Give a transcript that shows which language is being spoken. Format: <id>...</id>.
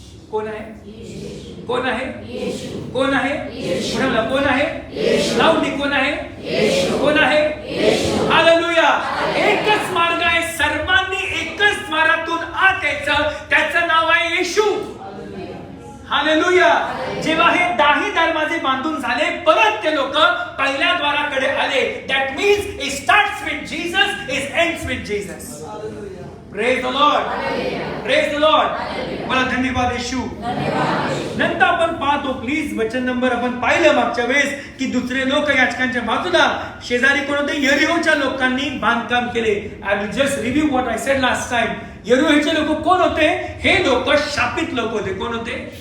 <mr>कोण आहे? कोण आहे? कोण आहे? कोण आहे? लावणी कोण आहे? कोण आहे? हालेलुया. एकच मार्ग आहे, सर्वांनी एकच द्वारातून आत यायचं, त्याचं नाव आहे येशू. हालेलुया. जेव्हा हे 10 दरवाजे बांधून झाले, परत ते लोक पहिल्या द्वाराकडे आले.</mr> <en>That means it starts with Jesus, it ends with Jesus. Praise the Lord, praise the Lord.</en> <mr>मला धन्यवाद येशू. नंतर आपण पाहतो, प्लीज वचन नंबर आपण पाहिलं मागच्या वेळेस की दुसरे लोक याजकांच्या बाजूला शेजारी कोण होते? यरीहोच्या लोकांनी बांधकाम केले.</mr> <en>I will just review what I said last time.</en> <mr>यरीहोचे लोक कोण होते? हे लोक शापित लोक होते. कोण होते?</mr>